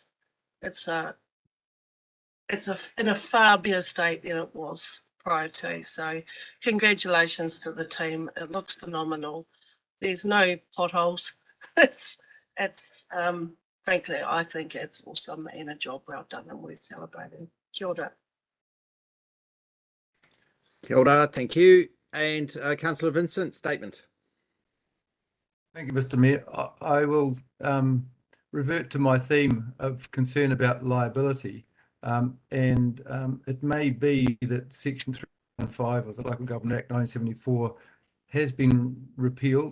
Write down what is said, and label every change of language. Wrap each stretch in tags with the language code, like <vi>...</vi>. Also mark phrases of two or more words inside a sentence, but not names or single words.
<en>It's in a far better state than it was prior to. So congratulations to the team. It looks phenomenal. There's no potholes. It's frankly, I think it's awesome and a job well done and worth celebrating.</en> <mi>Kia ora. Kia ora,</mi> <en>thank you. And Councillor Vincent, statement. Thank you, Mr. Mayor. I will revert to my theme of concern about liability. It may be that Section 315 of the Local Government Act 1974 has been repealed.</en>